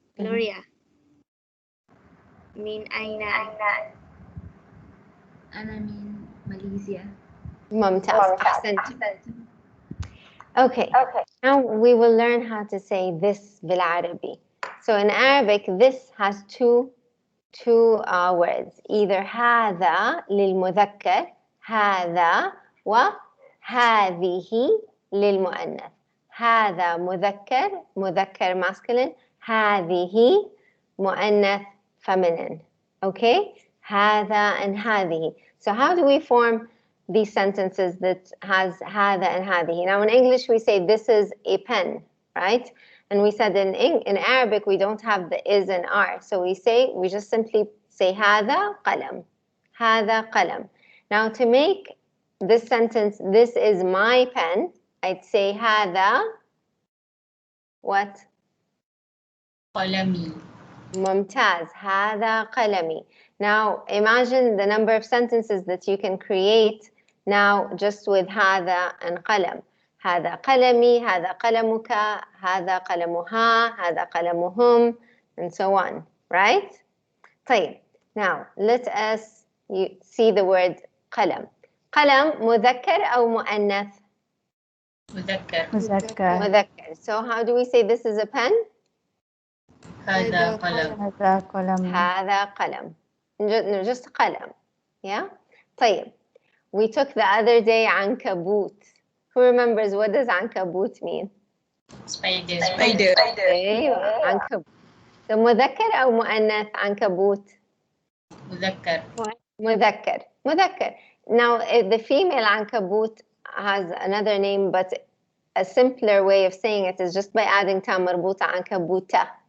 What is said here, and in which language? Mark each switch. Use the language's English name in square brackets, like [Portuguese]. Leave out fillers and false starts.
[Arabic] Gloria. من أين أنت؟ أنا من ماليزيا. ممتاز, أحسنتي. [English] Okay. Now we will learn how to say this بالعربي. So in Arabic, this has two words. [Arabic] Either هذا للمذكر, هذا, وهذه للمؤنث. هذا مذكر masculine, هذه مؤنث feminine. [English] Okay? هذا and هذه. So how do we form these sentences that has هذا and هذه? Now in English we say this is a pen, right? And we said in Arabic we don't have the is and are. So we just simply say [Arabic] هذا قلم. هذا قلم. [English] Now to make this sentence, this is my pen, I'd say هذا what? [Arabic] قلمي. ممتاز. هذا قلمي. [English] Now imagine the number of sentences that you can create now just with هذا and قلم. [Arabic] هذا قلمي, هذا قلمك, هذا قلمها, هذا قلمهم, [English] and so on, right? طيب, now let us see the word قلم. [Arabic] قلم مذكر أو مؤنث؟ مذكر. مذكر. [English] So how do we say this is a pen? [Arabic] هذا قلم. هذا قلم. هذا قلم. Just قلم. Yeah? طيب. [English] We took the other day عنكبوت. Who remembers what does عنكبوت mean? Spider. [Arabic] أيوة, عنكبوت. So مذكر أو مؤنث عنكبوت؟ مذكر. مذكر. [English] Now the female عنكبوت has another name, but a simpler way of saying it is just by adding ta مربوطة عنكبوتة.